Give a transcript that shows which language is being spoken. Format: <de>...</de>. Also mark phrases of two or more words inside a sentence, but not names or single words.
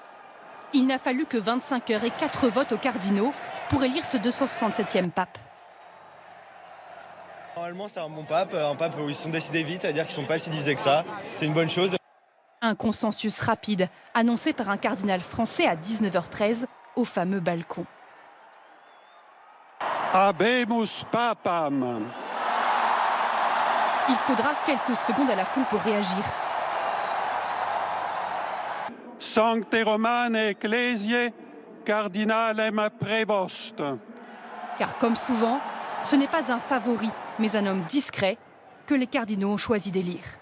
<fr>Il n'a fallu que 25 heures et 4 votes aux cardinaux pour élire ce 267e pape. Normalement c'est un bon pape, un pape où ils se sont décidés vite, c'est-à-dire qu'ils ne sont pas si divisés que ça, c'est une bonne chose. Un consensus rapide, annoncé par un cardinal français à 19h13 au fameux balcon.</fr> <la>Habemus papam.</la> <fr>Il faudra quelques secondes à la foule pour réagir.</fr> <la>Sancte Romane Ecclesiae Cardinalem Prévost.</la> <fr>Car comme souvent, ce n'est pas un favori, mais un homme discret que les cardinaux ont choisi d'élire.</fr>